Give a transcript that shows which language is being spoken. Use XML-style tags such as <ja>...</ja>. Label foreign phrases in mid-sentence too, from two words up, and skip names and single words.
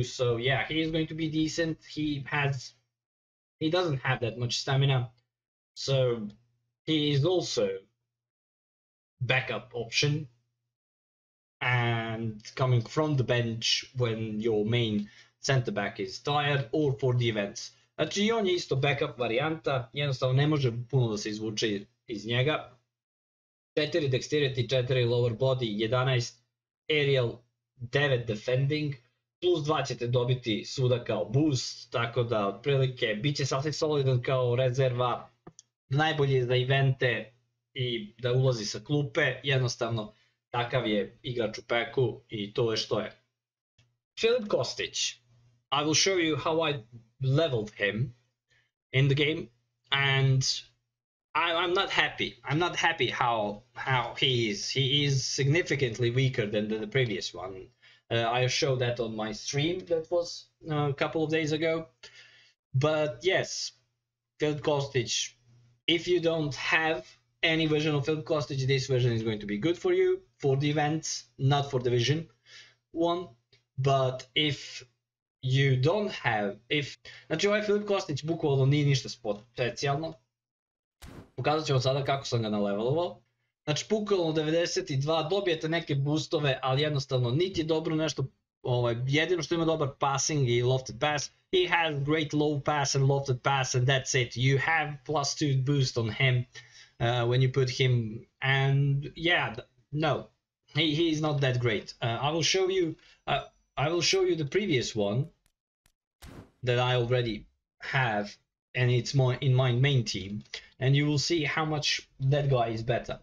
<en>So yeah, he is going to be decent. He doesn't have that much stamina, so he is also backup option and coming from the bench when your main center back is tired or for the events.</en> <bs>Znači on je isto backup varijanta, jednostavno ne može puno da se izvuče iz njega.</bs> <en>4 dexterity, 4 lower body, 11 aerial, 9 defending, plus 2</en> <bs>ćete dobiti svuda kao boost, tako da otprilike bit će sasvim solidan kao rezerva, najbolje za evente i da ulazi sa klupe, jednostavno takav je igrač u peku i to je što je.</bs> <en>Filip Kostić, I will show you how I leveled him in the game, and I'm not happy. I'm not happy how he is. He is significantly weaker than the previous one. I showed that on my stream that was a couple of days ago. But yes, Filip Kostić, if you don't have any version of Filip Kostić, this version is going to be good for you for the events, not for the Division 1. But if you don't have,</en> <bs>znači ovaj Filip Kostić bukvalno nije ništa specijalno. Pokazat ću vam sada kako sam ga nalevelovao. Znači bukvalno 92, dobijete neke boostove, ali jednostavno niti je dobro nešto, jedino što ima dobar passing i</bs> <en>lofted pass. He has great low pass and lofted pass and that's it. You have plus 2 boost on him when you put him, and yeah, no, he is not that great. I will show you the previous one that I already have, and it's in my main team, and you will see how much that guy is better.</en>